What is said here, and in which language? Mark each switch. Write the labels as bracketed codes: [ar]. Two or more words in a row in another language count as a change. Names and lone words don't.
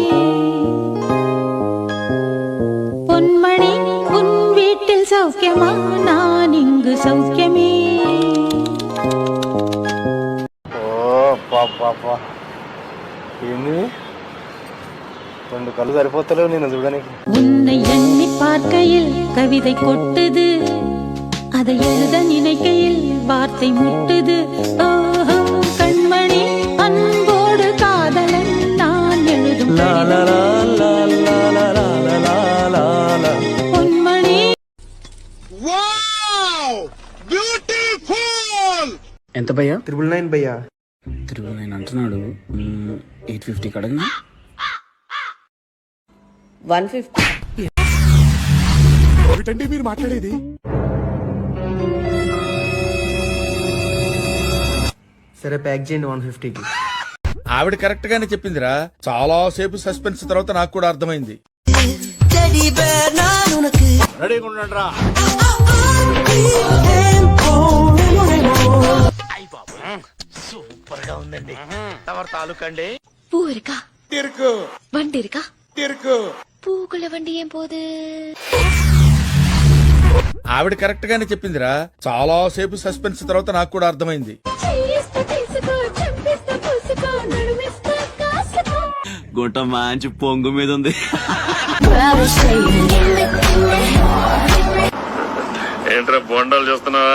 [ta] பொன்மணி உன் வீட்டில் சௌக்கியமா, நான் இங்கு சௌக்கியமே. [te] ఏంది రెండు కళ్ళు సరిపోతలేవు నేను చూడడానికి. [ta] உன்னை எண்ணி பார்க்கையில் கவிதை கொட்டுது, அதை எழுத நினைக்கையில் வார்த்தை முட்டுது. ஓஹோ கண்மணி அன்போடு காதலன் நான் எழுதும் பொன்மணி. [te] ఎంత భయ్యా? 999 భయ్యా. 999 అంటున్నాడు. 850 కడగనా? 150. ఒకటండి మీరు మాట్లాడేది. సరే ప్యాక్ చేయండి 150కి. ఆవిడ కరెక్ట్ గానే చెప్పిందిరా. చాలా సేపు సస్పెన్స్ తర్వాత నాకు కూడా అర్థమైంది. రెడీగా ఉండండి రా. సూపర్ గా ఉందండి. తమరు తాలూకండి [ta] பூ [te] తిరుకు [ta] வண்டி இருக்கா? [te] తిరుకు. [ta] பூக்குள்ள வண்டி ஏன் போகுது? [te] ఆవిడ కరెక్ట్ గానే చెప్పిందిరా. చాలా సేపు సస్పెన్స్ తర్వాత నాకు కూడా అర్థమైంది. గుంట మంచి పొంగు మీద ఉంది. ఏంట్రా బొండాలు చూస్తున్నావా?